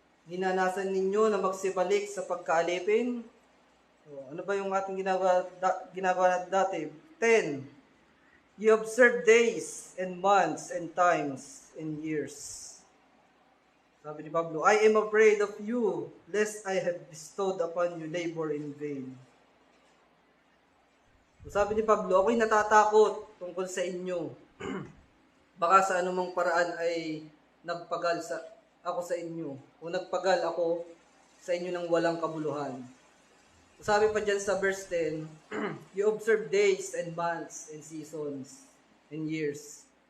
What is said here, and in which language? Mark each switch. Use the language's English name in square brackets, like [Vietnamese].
[Filipino] Ninanasan ninyo na magsibalik sa pagkaalipin? Ano ba yung ating ginagawa natin dati? 10. [English] You observe days and months and times and years. [Filipino] Sabi ni Pablo, [English] I am afraid of you, lest I have bestowed upon you labor in vain. [Filipino] Sabi ni Pablo, ako'y natatakot tungkol sa inyo. Baka sa anumang paraan ay nagpagal ako sa inyo o nagpagal ako sa inyo ng walang kabuluhan. Sabi pa dyan sa verse 10, [English] you observe days and months and seasons and years.